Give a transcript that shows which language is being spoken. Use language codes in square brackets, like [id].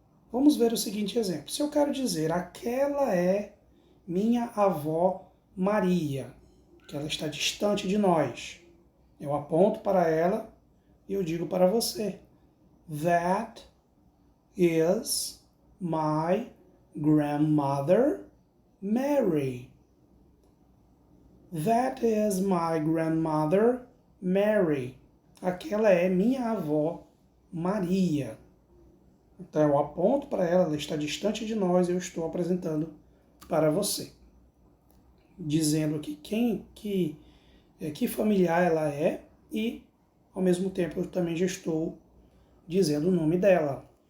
[pt] Vamos ver o seguinte exemplo. Se eu quero dizer aquela é minha avó Maria, que ela está distante de nós, eu aponto para ela e eu digo para você, [en] that is my grandmother Mary. That is my grandmother Mary. [pt] Aquela é minha avó Maria. Então eu aponto para ela, ela está distante de nós e eu estou apresentando para você. Dizendo que familiar ela é e, ao mesmo tempo, eu também já estou dizendo o nome dela.